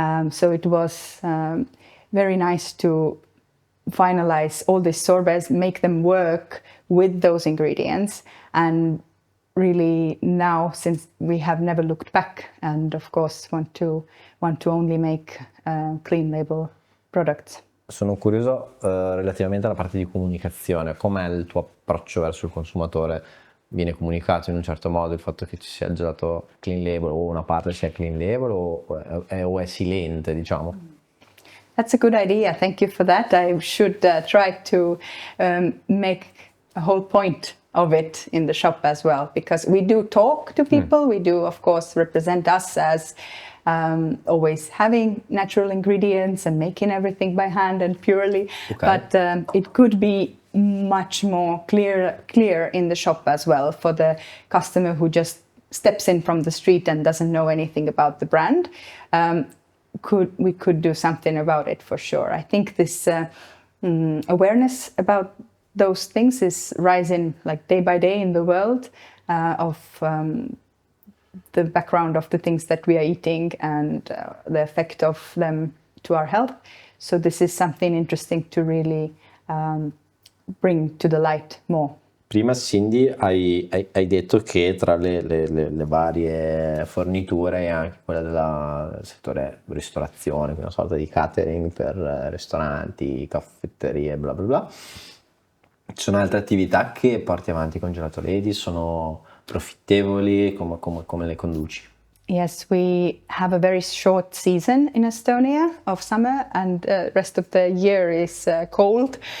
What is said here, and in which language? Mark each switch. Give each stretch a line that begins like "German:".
English: So it was very nice to finalize all these sorbets, make them work with those ingredients, and really now, since we have never looked back, and of course want to only make clean label products.
Italian: Sono curioso relativamente alla parte di comunicazione. Com'è il tuo approccio verso il consumatore? Viene comunicato in un certo modo il fatto che ci sia il gelato clean label, o una parte sia clean label, o è silente, diciamo?
English: That's a good idea. Thank you for that. I should try to make a whole point of it in the shop as well, because we do talk to people. We do, of course, represent us as always having natural ingredients and making everything by hand and purely. Okay. But it could be much more clear in the shop as well, for the customer who just steps in from the street and doesn't know anything about the brand. We could do something about it for sure. I think this awareness about those things is rising like day by day in the world of the background of the things that we are eating and the effect of them to our health. So this is something interesting to really bring to the light more.
Italian: Prima, Cindy, hai detto che tra le varie forniture hai anche quella del settore ristorazione, quindi una sorta di catering per ristoranti, caffetterie, bla bla bla. Ci sono altre attività che porti avanti con Gelato Ladies? Sono profittevoli? Come le conduci?
English: Yes, we have a very short season in Estonia of summer, and the rest of the year is cold.